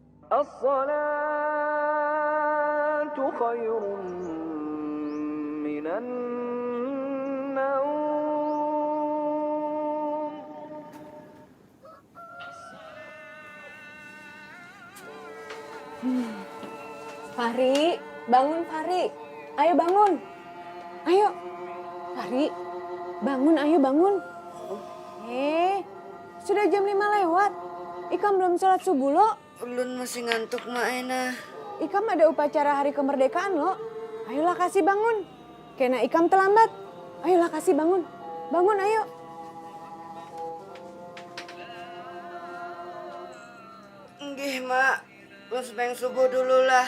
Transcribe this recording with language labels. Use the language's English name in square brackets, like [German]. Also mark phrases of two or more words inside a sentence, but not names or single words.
[Arabic] الصلاة خير من النوم. [Indonesian] Fahri, bangun Fahri. Ayo bangun. Ayo. Fahri, bangun, ayo bangun. Sudah jam 5 lewat. [Banjar] Ikam belum sholat subuh lo. Ulun masih ngantuk Mak Ena. Ikam ada upacara hari kemerdekaan lo. Ayolah kasih bangun. Kena Ikam terlambat. Ayolah kasih bangun. Bangun ayo. Nggih Mak, ulun sebeng subuh dulu lah.